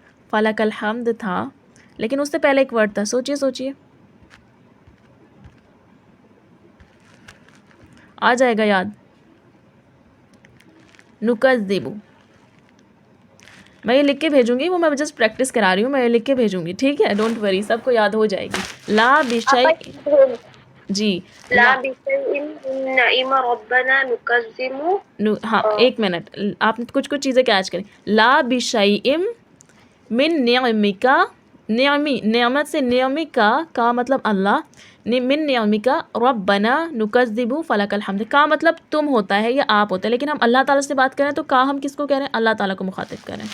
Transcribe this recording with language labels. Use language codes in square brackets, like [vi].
[ar] فَلَكَ الْحَمْدُ [ur] تھا، لیکن اس سے پہلے ایک ورڈ تھا. سوچئے آ جائے گا یاد. نُكَذِّبُ. میں یہ لکھ کے بھیجوں گی، وہ میں جسٹ پریکٹس کرا رہی ہوں، میں یہ لکھ کے بھیجوں گی. ٹھیک ہے، [en] don't worry, [ur] سب کو یاد ہو جائے گی. [ar] لا بشیء. جی، لا بشیء من نعیم ربنا نکذب. [ur] ہاں ایک منٹ، آپ کچھ چیزیں کیچ کریں. [ar] لا بشیء من نعمکا، [ur] نعمت سے نعمکا کا مطلب اللہ، [ar] من نعمکا ربنا نکذب فلک الحمد [ur] کا مطلب تم ہوتا ہے یا آپ ہوتا ہے. لیکن ہم اللہ تعالیٰ سے بات کریں تو کا ہم کس کو کہہ رہے ہیں؟ اللہ تعالیٰ کو مخاطب کر رہے ہیں.